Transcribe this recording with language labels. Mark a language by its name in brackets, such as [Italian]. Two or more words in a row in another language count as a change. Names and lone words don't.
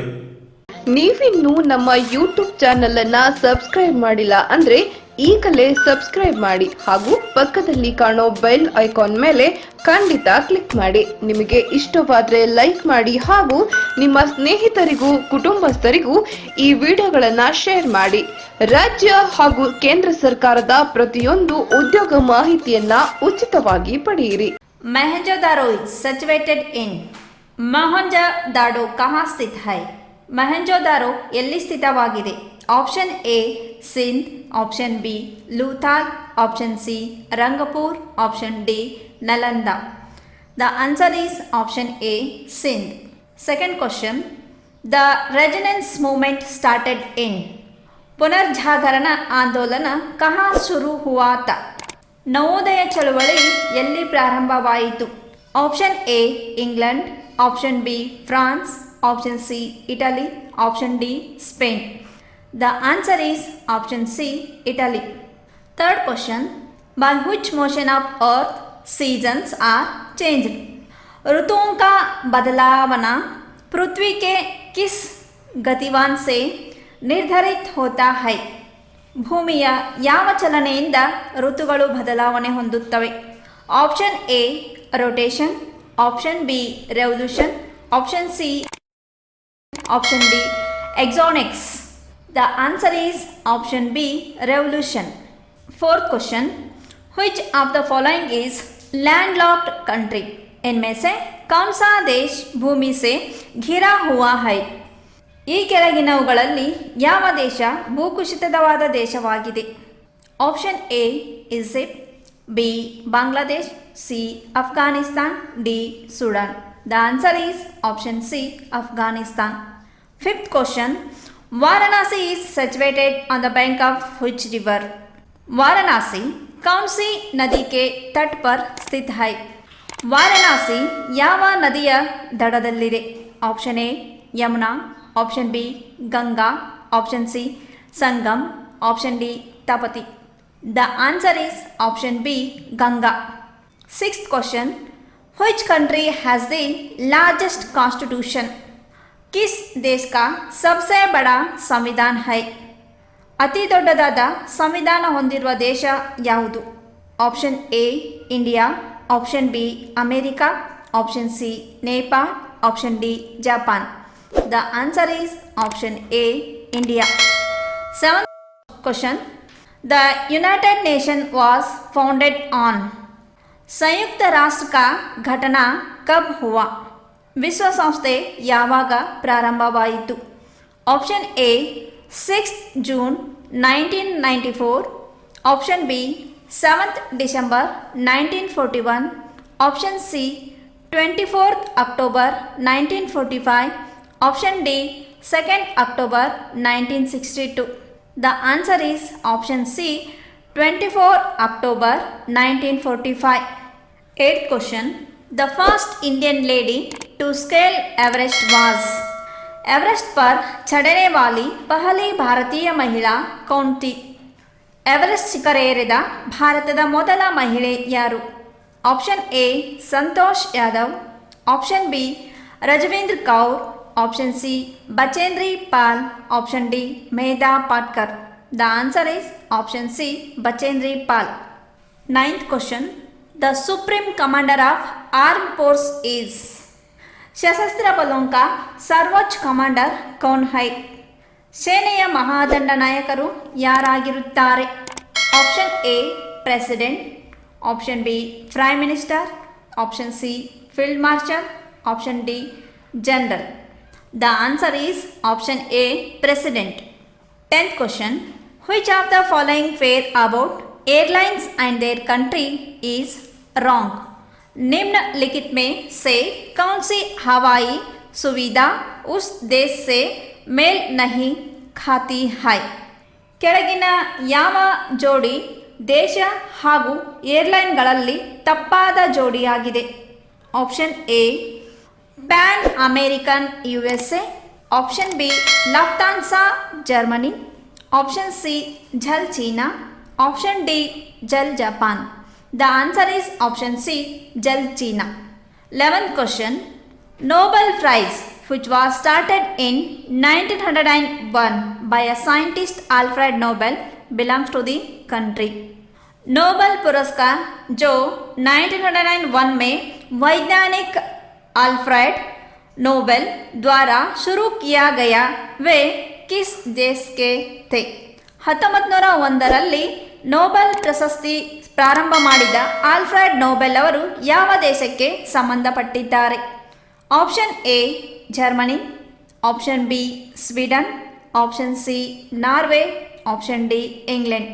[Kannada] ನೀವಿನ್ನೂ ನಮ್ಮ [English] YouTube channel [Kannada] ಅನ್ನ ಸಬ್ಸ್ಕ್ರೈಬ್ ಮಾಡಿಲ್ಲ ಅಂದ್ರೆ ಈಗಲೇ ಸಬ್ಸ್ಕ್ರೈಬ್ ಮಾಡಿ ಹಾಗೂ ಪಕ್ಕದಲ್ಲಿ ಕಾಣೋ [English] bell icon [Kannada] ಮೇಲೆ ಖಂಡಿತ ಕ್ಲಿಕ್ ಮಾಡಿ. ನಿಮಗೆ ಇಷ್ಟವಾದ್ರೆ ಲೈಕ್ ಮಾಡಿ ಹಾಗೂ ನಿಮ್ಮ ಸ್ನೇಹಿತರಿಗೂ ಕುಟುಂಬಸ್ಥರಿಗೂ ಈ ವಿಡಿಯೋಗಳನ್ನ ಶೇರ್ ಮಾಡಿ. ರಾಜ್ಯ ಹಾಗೂ ಕೇಂದ್ರ ಸರ್ಕಾರದ ಪ್ರತಿಯೊಂದು ಉದ್ಯೋಗ ಮಾಹಿತಿಯನ್ನ ಉಚಿತವಾಗಿ ಪಡೆಯಿರಿ. [Hindi] मोहनजोदारो [English] is situated in [Hindi] मोहनजोदारो कहाँ स्थित है? [Kannada] ಮೊಹೆಂಜೊದಾರೋ ಎಲ್ಲಿ ಸ್ಥಿತವಾಗಿದೆ? [English] Option A Sindh, option B Lothal, option C Rangpur, option D Nalanda. The answer is option A Sindh. Second question, the Renaissance movement started in. [Hindi] पुनर्जागरण आंदोलन कहाँ शुरू हुआ था? [Kannada] ನವೋದಯ ಚಳವಳಿ ಎಲ್ಲಿ ಪ್ರಾರಂಭವಾಯಿತು? [English] Option A England, option B France, option C Italy, option D Spain. The answer is option C Italy. Third question, by which motion of earth seasons are changed? [Hindi] ऋतुओं का बदलावना पृथ्वी के किस गतिवान से निर्धारित होता है? [Kannada] ಭೂಮಿಯ ಯಾವ ಚಲನೆಯಿಂದ ಋತುಗಳು ಬದಲಾವಣೆ ಹೊಂದುತ್ತವೆ? [English] Option A rotation, option B revolution, option C, option D exanics. The answer is option B revolution. Fourth question, which of the following is landlocked country? [Hindi] इनमें से कौन सा देश भूमि से घिरा हुआ है? [Kannada] ಈ ಕೆಳಗಿನವುಗಳಲ್ಲಿ ಯಾವ ದೇಶ ಭೂಕುಸಿತವಾದ ದೇಶವಾಗಿದೆ? [English] Option A Egypt, B Bangladesh, C Afghanistan, D Sudan. The answer is option C Afghanistan. Fifth question, Varanasi is situated on the bank of which river? [Hindi] वाराणसी कौन सी नदी के तट पर स्थित है? [Kannada] वाराणसी ಯಾವ ನದಿಯ ದಡದಲ್ಲಿದೆ? [English] Option A Yamuna, option B Ganga, option C Sangam, option D Tapti. The answer is option B Ganga. Sixth question, which country has the largest constitution? [Hindi] किस देश का सबसे बड़ा संविधान है? [Kannada] ಅತಿ ದೊಡ್ಡದಾದ ಸಂವಿಧಾನ ಹೊಂದಿರುವ ದೇಶ ಯಾವುದು? [English] Option A India, option B America, option C Nepal, option D Japan. The answer is option A India. Seventh question, the United Nation was founded on. [Hindi] संयुक्त राष्ट्र का घटना कब हुआ? [Kannada] ವಿಶ್ವಸಂಸ್ಥೆ ಯಾವಾಗ ಪ್ರಾರಂಭವಾಯಿತು? [English] Option A 6th June 1994, option B 7th December 1941, option C 24th October 1945, option D 2nd October 1962. The answer is option C 24 October 1945. Eighth question, the first Indian lady to scale Everest was. [Hindi] एवरेस्ट पर चढ़ने वाली पहली भारतीय महिला कौन थी? [Kannada] एवरेस्ट ಶಿಖರೇರಿದ ಭಾರತದ ಮೊದಲ ಮಹಿಳೆ ಯಾರು? [English] Option A Santosh Yadav, option B Rajvinder Kaur, option C Bachendri Pal, option D Medha Patkar. The answer is option C Bachendri Pal. Ninth question, the supreme commander of armed forces is [Hindi] सशस्त्र बलों का सर्वोच्च कमांडर कौन है [Kannada] ಸೇನೆಯ ಮಹಾದಂಡ ನಾಯಕರು ಯಾರಾಗಿರುತ್ತಾರೆ [English] option A president option B prime minister Option C field marshal option D general the answer is option A president 10th question which of the following fair about airlines and their country is wrong [Hindi] निम्नलिखित में से कौन सी हवाई सुविधा उस देश से मेल नहीं खाती है [Kannada] ಕೆಳಗಿನ ಯಾವ ಜೋಡಿ ದೇಶ ಹಾಗೂ ಏರ್ಲೈನ್ಗಳಲ್ಲಿ ತಪ್ಪಾದ ಜೋಡಿಯಾಗಿದೆ [English] option A Pan American USA option B Lufthansa Germany option C JAL China option D JAL Japan the answer is option C JAL China 11th question Nobel Prize which was started in 1901 by a scientist Alfred Nobel belongs to the country [Hindi] नोबेल पुरस्कार जो 1901 में वैज्ञानिक अल्फ्रेड नोबेल द्वारा शुरू किया गया वे किस देश के थे 1901ರಲ್ಲಿ ನೋಬೆಲ್ [Kannada] ಪ್ರಶಸ್ತಿ ಪ್ರಾರಂಭ ಮಾಡಿದ ಆಲ್ಫ್ರೆಡ್ ನೋಬೆಲ್ ಅವರು ಯಾವ ದೇಶಕ್ಕೆ ಸಂಬಂಧಪಟ್ಟಿದ್ದಾರೆ [English] option A Germany option B Sweden option C Norway option D England